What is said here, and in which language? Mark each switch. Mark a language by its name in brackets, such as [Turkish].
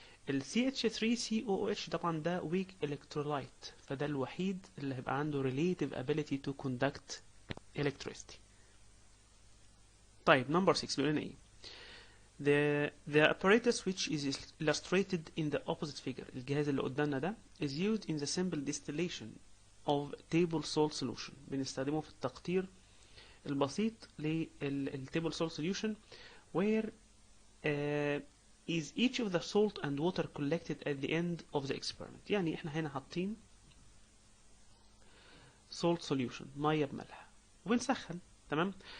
[Arabic] ال CH3COOH طبعا ده [English] weak electrolyte، [Arabic] فده الوحيد اللي هيبقى عنده [English] relative ability to conduct electricity. طيب number 6 [Arabic] بيقول لنا ايه؟ [English] The apparatus which is illustrated in the opposite figure، [Arabic] الجهاز اللي قدامنا ده [English] is used in the simple distillation of table salt solution. [Arabic] بنستخدمه في التقطير البسيط [English] للtable salt solution where is each of the salt and water collected at the end of the experiment. [Arabic] يعني احنا هنا حاطين [English] salt solution [Arabic] ميه بملح وبنسخن تمام.